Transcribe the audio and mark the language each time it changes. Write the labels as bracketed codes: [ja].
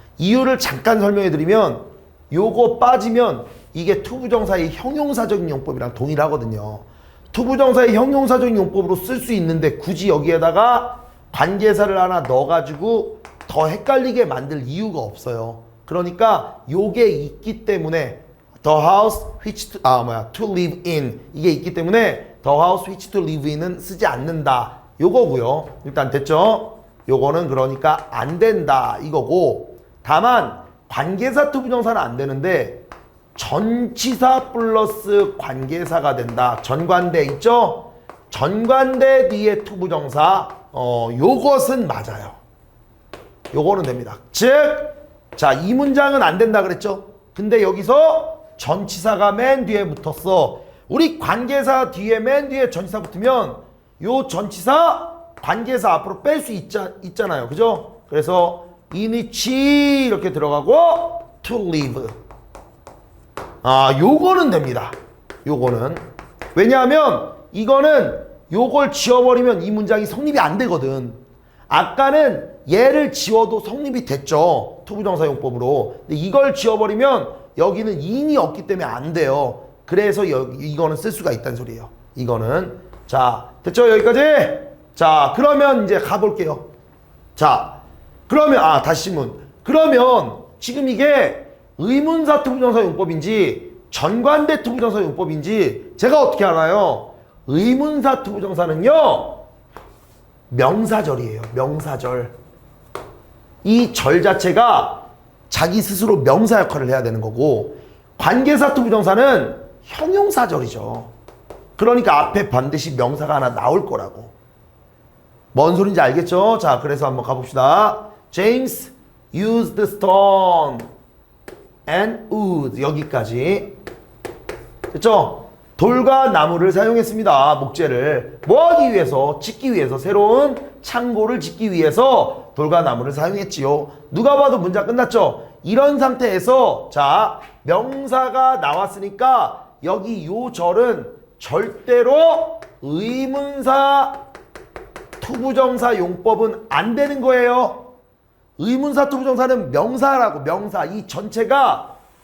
[ko] 이유를 잠깐 설명해 드리면, 요거 빠지면 이게 투부정사의 형용사적인 용법이랑 동일하거든요. 투부정사의 형용사적인 용법으로 쓸 수 있는데 굳이 여기에다가 관계사를 하나 넣어가지고 더 헷갈리게 만들 이유가 없어요. 그러니까 요게 있기 때문에 [en] the house which to live in [ko] 이게 있기 때문에 the house which to live in은 쓰지 않는다 요거고요. 일단 됐죠? 요거는 그러니까 안 된다 이거고, 다만 관계사 투부정사는 안 되는데 전치사 플러스 관계사가 된다. 전관대 있죠? 전관대 뒤에 투부정사 요것은 맞아요. 요거는 됩니다. 즉, 자, 이 문장은 안 된다 그랬죠? 근데 여기서 전치사가 맨 뒤에 붙었어. 우리 관계사 뒤에 맨 뒤에 전치사 붙으면 요 전치사 관계사 앞으로 뺄 수 있잖아요. 그죠? 그래서 [en] in which [ko] 이렇게 들어가고 [en] to live. [ko] 요거는 됩니다. 요거는. 왜냐하면 이거는 요걸 지워버리면 이 문장이 성립이 안 되거든. 아까는 얘를 지워도 성립이 됐죠. 투부정사 용법으로. 근데 이걸 지워버리면 여기는 in이 없기 때문에 안 돼요. 그래서 이거는 쓸 수가 있다는 소리예요. 이거는. 자, 됐죠? 여기까지? 자, 그러면 이제 가볼게요. 자, 그러면, 다시 질문. 그러면 지금 이게 의문사 투부정사 용법인지 전관대 투부정사 용법인지 제가 어떻게 알아요? 의문사 투부정사는요, 명사절이에요. 명사절. 이 절 자체가 자기 스스로 명사 역할을 해야 되는 거고, 관계사 투부정사는 형용사절이죠. 그러니까 앞에 반드시 명사가 하나 나올 거라고. 뭔 소린지 알겠죠? 자, 그래서 한번 가봅시다. [en] James used stone and wood. [ko] 여기까지. 됐죠? 돌과 나무를 사용했습니다. 목재를. 뭐 하기 위해서? 짓기 위해서. 새로운 창고를 짓기 위해서 돌과 나무를 사용했지요. 누가 봐도 문장 끝났죠? 이런 상태에서 자, 명사가 나왔으니까 여기 요 절은 절대로 의문사 투부정사 용법은 안 되는 거예요. 의문사 투부정사는 명사라고. 명사. 이 전체가